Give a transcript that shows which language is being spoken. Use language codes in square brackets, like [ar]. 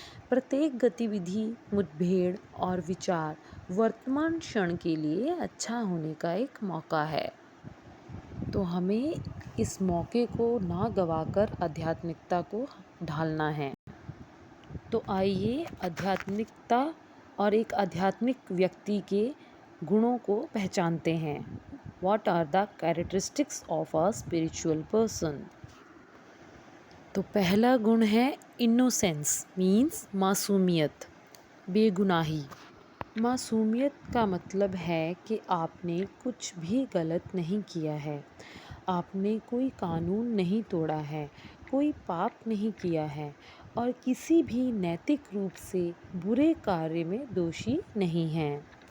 [hi] प्रत्येक गतिविधि, मुठभेड़ और विचार वर्तमान क्षण के लिए अच्छा होने का एक मौका है। तो हमें इस मौके को ना गवाकर आध्यात्मिकता को ढालना है। तो आइए आध्यात्मिकता और एक आध्यात्मिक व्यक्ति के गुणों को पहचानते हैं। [en] What are the characteristics of a spiritual person? [hi] तो पहला गुण है इनोसेंस मीन्स मासूमियत, बेगुनाही। मासूमियत का मतलब है कि आपने कुछ भी गलत नहीं किया है, आपने कोई कानून नहीं तोड़ा है, कोई पाप नहीं किया है और किसी भी नैतिक रूप से बुरे कार्य में दोषी नहीं हैं।